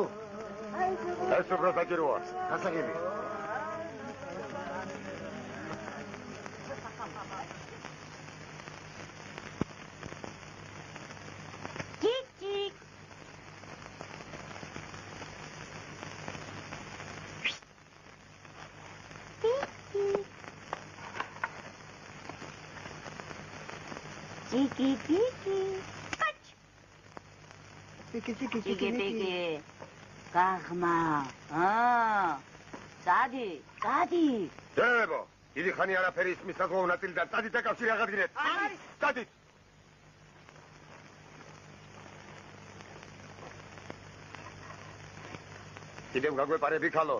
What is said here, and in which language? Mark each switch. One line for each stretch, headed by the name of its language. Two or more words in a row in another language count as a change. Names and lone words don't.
Georgian: ეს უფრო საჭიროა. გასაგები. Tik-tik. Tik-tik. Tiki-tiki. Tiki-tiki. გაღმა. წადი. დებო, დიდი ხანი არაფერი ისმის საზღვაო ნაწილი და წადით აკავშირი აღადგინეთ. არის. წადით. კიდევ გაგვეპარები ქალო.